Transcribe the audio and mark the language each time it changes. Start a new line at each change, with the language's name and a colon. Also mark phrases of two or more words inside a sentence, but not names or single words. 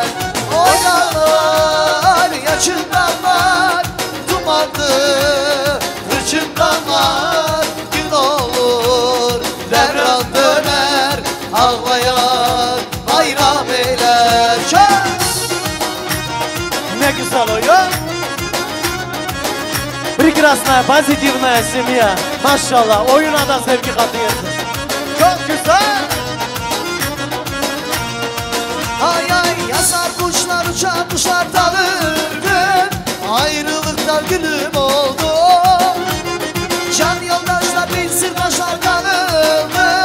Turkish: O dağlar yaşın dağlar dumanlı hırçın dağlar gün olur devran döner ağlayar bayram eyler. Ne güzel oyun.
Russian: Прекрасная, позитивная семья.
Turkish: Maşallah, oyuna da sevgi katıyorsunuz. Çok güzel. Ay ay yazar kuşlar uçar kuşlar tanırdım. Ayrılıktan gülüm oldu. Can yoldaşlar bin sırdaşlar kanıldı.